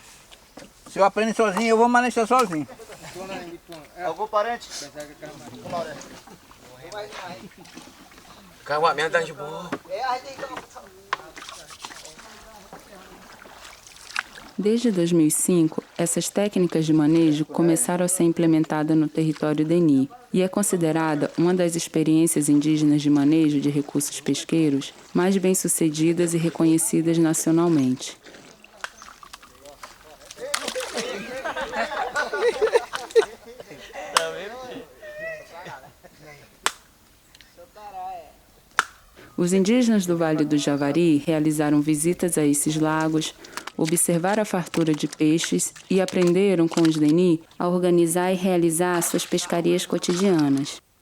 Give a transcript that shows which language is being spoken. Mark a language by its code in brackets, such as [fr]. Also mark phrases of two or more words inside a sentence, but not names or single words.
[pt] Se eu aprender sozinho, eu vou manejar sozinho. Algum parente? Kawak yang tang jebol. Desde 2005, essas técnicas de manejo começaram a ser implementadas no território Deni e é considerada uma das experiências indígenas de manejo de recursos pesqueiros mais bem-sucedidas e reconhecidas nacionalmente. Os indígenas do Vale do Javari realizaram visitas a esses lagos, observaram a fartura de peixes e aprenderam com os Deni a organizar e realizar suas pescarias cotidianas.